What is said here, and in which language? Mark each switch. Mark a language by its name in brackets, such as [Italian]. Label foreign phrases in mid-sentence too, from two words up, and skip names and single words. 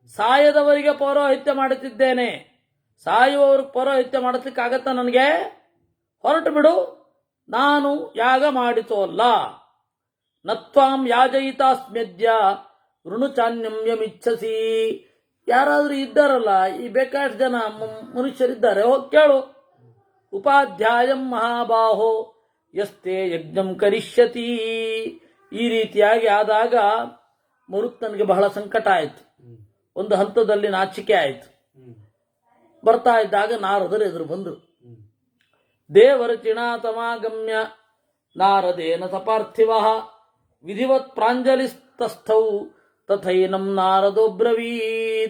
[Kannada] ಸಾಯದವರಿಗೆ ಪೌರೋಹಿತ್ಯ ಮಾಡುತ್ತಿದ್ದೇನೆ, ಸಾಯುವವ್ರಿಗೆ ಪೌರೋಹಿತ್ಯ ಮಾಡಲಿಕ್ಕಾಗತ್ತಾ ನನಗೆ? ಹೊರಟು ಬಿಡು, ನಾನು ಯಾಗ ಮಾಡಿಸೋಲ್ಲ. [Sanskrit] ನತ್ವಾಂ ಯಾಜಯಿತಾಸ್ಮ್ಯದ್ಯ ಋಣುಚಾನ್ಯಂ ಯಮಿಚ್ಛಸಿ. [Kannada] ಯಾರಾದರೂ ಇದ್ದಾರಲ್ಲ, ಈ ಬೇಕಾಷ್ಟು ಜನ ಮನುಷ್ಯರಿದ್ದಾರೆ, ಹೋಗಿ ಕೇಳು. [Sanskrit] ಉಪಾಧ್ಯಾಯಂ ಮಹಾಬಾಹೋ ಯಸ್ತೆ ಯಜ್ಞಂ ಕರಿಷ್ಯತಿ. [Kannada] ಈ ರೀತಿಯಾಗಿ ಆದಾಗ ಮರುತ್ತನಿಗೆ ಬಹಳ ಸಂಕಟ ಆಯಿತು. ಒಂದು ಹಂತದಲ್ಲಿ ನಾಚಿಕೆ ಆಯಿತು. ಬರ್ತಾ ಇದ್ದಾಗ ನಾರದರು ಎದುರು ಬಂದರು. [Sanskrit] ದೇವರ ಚಿಣಾತಮಾಗಮ್ಯ ನಾರದೇನ ಸಪಾರ್ಥಿವ ವಿಧಿವತ್ ಪ್ರಾಂಜಲಿಸ್ತಸ್ಥೌ ತಥೈನಂ ನಾರದೋಬ್ರವೀತ್.